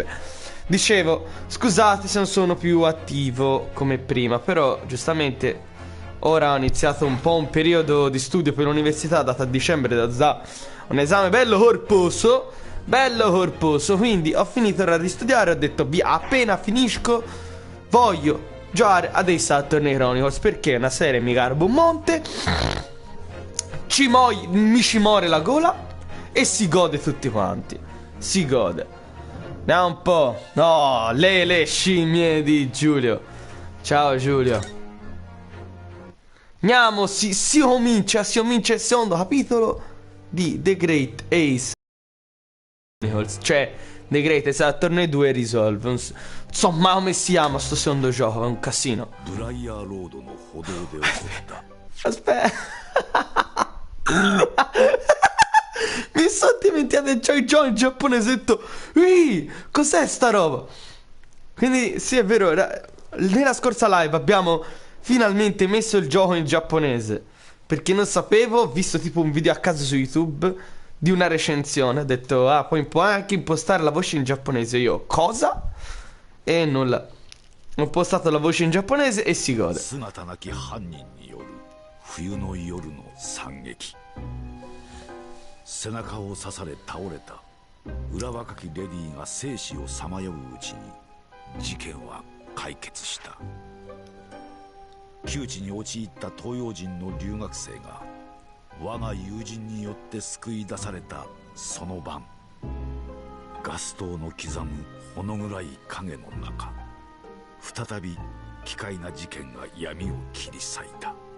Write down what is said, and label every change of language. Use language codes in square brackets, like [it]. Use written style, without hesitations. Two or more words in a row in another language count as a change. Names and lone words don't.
[it] Dicevo, scusate se non sono più attivo come prima, però giustamente ora ho iniziato un po' un periodo di studio per l'università, data a dicembre, da un esame bello corposo, quindi ho finito ora di studiare, ho detto via, appena finisco voglio giocare a dei Saturn Chronicles, perché è una serie mi garbo un monte, mi ci muore la gola e si gode tutti quanti, si gode. Andiamo un po'. No, le scimmie di Giulio. Ciao Giulio. Andiamo, si comincia il secondo capitolo di The Great Ace Chronicles, cioè The Great Saturn 2 Resolve. Non so mai come si chiama sto secondo gioco, è un casino. Aspetta. Mi sono dimenticato c'ho il gioco in giapponesetto. Cos'è sta roba? Quindi sì, è vero, nella scorsa live abbiamo finalmente messo il gioco in giapponese, perché non sapevo, ho visto tipo un video a caso su YouTube di una recensione, ho detto poi puoi anche impostare la voce in giapponese. Io, cosa? E nulla. Ho postato la voce in giapponese e si gode. [ja] 背中を刺され倒れた裏若きレディが生死をさまよううちに事件は解決した。窮地に陥った東洋人の留学生が我が友人によって救い出されたその晩、ガス灯の刻むほの暗い影の中、再び奇怪な事件が闇を切り裂いた。